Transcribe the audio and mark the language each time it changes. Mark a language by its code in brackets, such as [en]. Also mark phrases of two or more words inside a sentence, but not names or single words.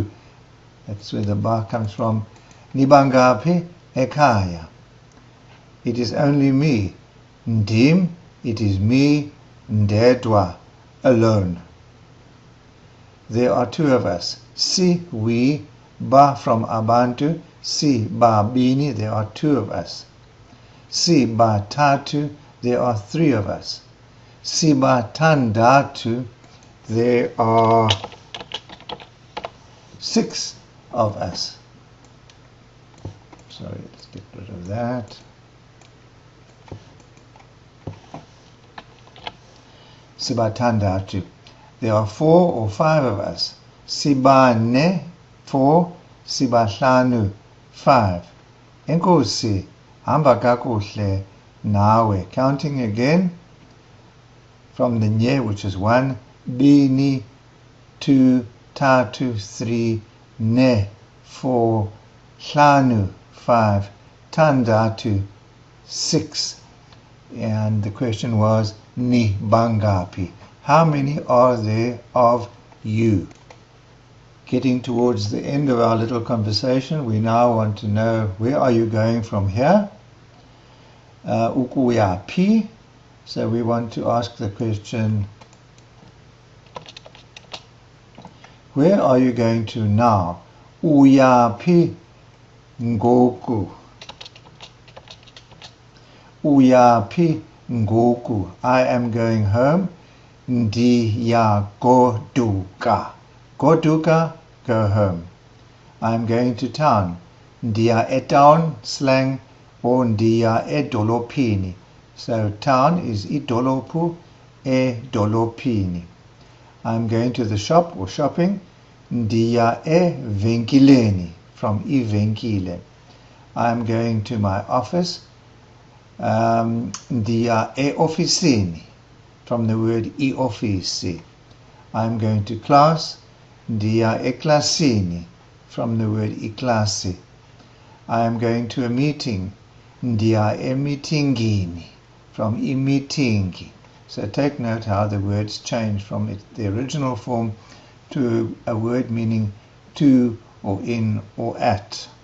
[en] That's where the ba comes from. [xh] Ni bangapi ekhaya. [en] It is only me. Ndim, it is me. Ndedwa, alone. There are two of us. Si, we. Ba, from abantu. Si, [xh] ba bini, [en] there are two of us. Si, [xh] ba tatu, [en] there are three of us. Si, [xh] ba tandatu, [en] there are 6 of us. [xh] that. Sibathandathu. [en] There are 4 or 5 of us. [xh] Sibane, 4. Sibahlanu, 5. Enkosi, hamba kakuhle nawe. [en] Counting again from the nye, which is 1, bini, 2, tatu, 3, ne, 4, hlanu, 5, tandatu, 6. And the question was, [xh] ni bangapi? [en] How many are there of you? Getting towards the end of our little conversation, we now want to know, where are you going from here? [xh] Ukuyapi. [en] So we want to ask the question, where are you going to now? [xh] Uyapi ngoku. Uyapi ngoku. [en] I am going home. [xh] Ndiya goduka. Goduka, [en] go home. I am going to town. [xh] Ndiya etown, slang, or ndiya edolopini. [en] So town is idolopu, edolopini. I am going to the shop or shopping. [xh] Ndiya evenkileni, from ivenkile. [en] I am going to my office. [xh] Ndiya eofisini, [en] from the word iofisi. I am going to class. [xh] Ndiya eklasini, [en] from the word iklasi. I am going to a meeting. [xh] Ndiya emitingini, from imitingi. [en] So take note how the words change from the original form to a word meaning to or in or at.